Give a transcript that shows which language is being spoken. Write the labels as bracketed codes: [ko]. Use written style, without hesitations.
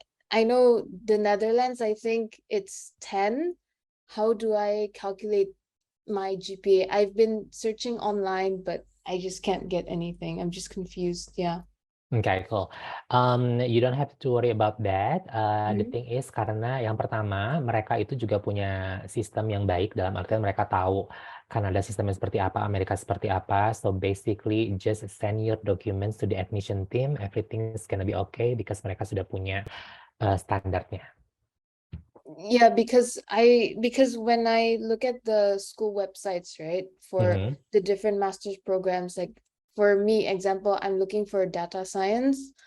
[en] I know the Netherlands, I think it's 10. How do I calculate my GPA? I've been searching online, but I just can't get anything. I'm just confused. Yeah. Okay, cool. You don't have to worry about that. The Mhm. thing is [id] karena yang pertama mereka itu juga punya sistem yang baik dalam artian mereka tahu Kanada sistemnya seperti apa, Amerika seperti apa. [en] So basically just send your documents to the admission team. Everything is gonna be okay because [id] mereka sudah punya standarnya. [en] Yeah, because when I look at the school websites, right, for the different master's programs, like for me, example, I'm looking for data science,